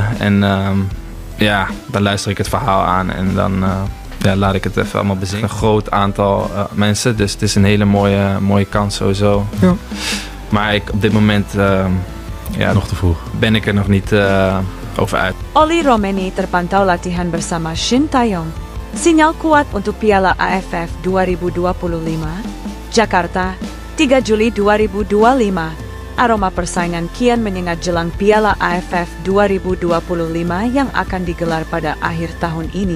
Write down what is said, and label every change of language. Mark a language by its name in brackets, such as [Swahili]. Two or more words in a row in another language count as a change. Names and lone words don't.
[Dutch] En dan luister ik het verhaal aan en dan laat ik het even allemaal bezingen. Een groot aantal mensen, dus het is een hele mooie kans sowieso. Ja. Maar op dit moment nog te vroeg. Ben ik er nog niet over uit. [Indonesian] Olly Romeni terpantau latihan bersama Shin Tae-yong. Sinyal kuat untuk Piala AFF 2025. Jakarta, 3 Juli 2025. Aroma persaingan kian menyengat jelang Piala AFF 2025 yang akan digelar pada akhir tahun ini.